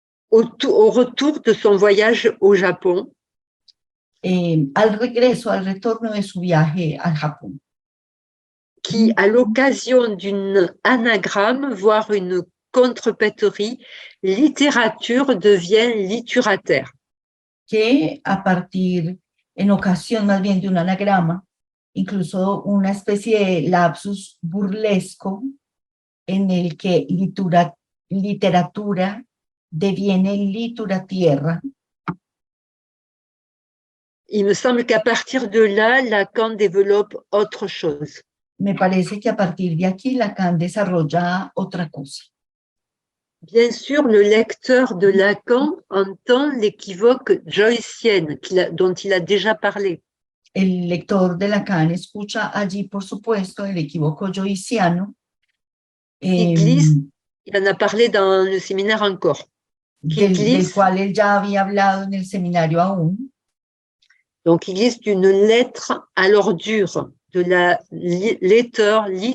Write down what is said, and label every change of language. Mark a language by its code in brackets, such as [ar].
[fr] au retour de son voyage au Japon. [es] Al retorno de su viaje al Japón. [fr] Qui, à l'occasion d'une anagramme, voire une contrepéterie, littérature devient littérateur. [es] Que a partir, en ocasión más bien de un anagrama, incluso una especie de lapsus burlesco en el que literatura deviene lituratierra. [fr] Il me semble qu'à partir de là, Lacan développe autre chose. [es] Me parece que a partir de aquí Lacan desarrolla otra cosa. [fr] Bien sûr, le lecteur de Lacan entend l'équivoque joycienne dont il a déjà parlé. [es] El lector de Lacan escucha allí, por supuesto, el equívoco joyciano. [fr] Il en a parlé dans le séminaire encore. [es] Del cual él ya había hablado en el seminario aún. [fr] Donc, il glisse d'une lettre à l'ordure, de la litura.